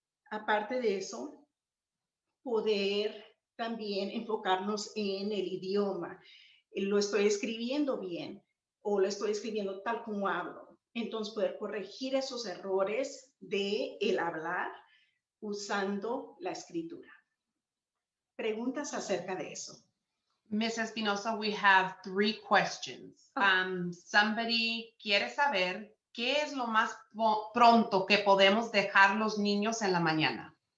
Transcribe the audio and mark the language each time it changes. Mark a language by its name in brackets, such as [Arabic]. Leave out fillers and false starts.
[Spanish] Aparte de eso, poder también enfocarnos en el idioma. Lo estoy escribiendo bien o lo estoy escribiendo tal como hablo. Entonces, poder corregir esos errores de el hablar usando la escritura. Preguntas acerca de eso. [English] Ms. Espinosa, we have 3 questions. Somebody [Spanish] quiere saber qué es lo más pronto que podemos dejar los niños en la mañana.